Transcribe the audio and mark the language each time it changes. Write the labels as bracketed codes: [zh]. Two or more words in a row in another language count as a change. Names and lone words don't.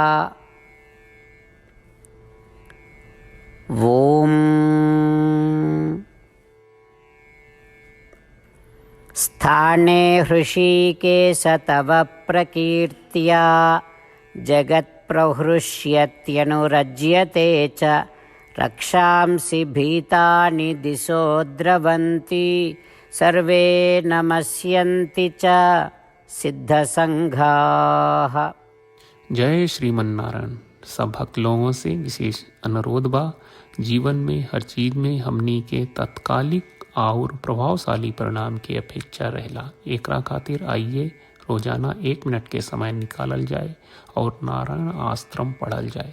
[sa] ॐ स्थाने हृषीकेश तव प्रकीर्त्या जगत्प्रहृष्यत्यनुरज्यते च रक्षांसि भीतानि दिशो द्रवन्ति सर्वे नमस्यन्ति च सिद्धसङ्घाः। [bho] जय श्रीमन नारायण। सब भक्त लोगों से विशेष अनुरोध बा, जीवन में हर चीज में हमनी के तत्कालिक और प्रभावशाली परिणाम की अपेक्षा रहेला। एकरा खातिर आइए रोजाना 1 मिनट के समय निकालल जाए और नारायण आश्रम पढ़ल जाए।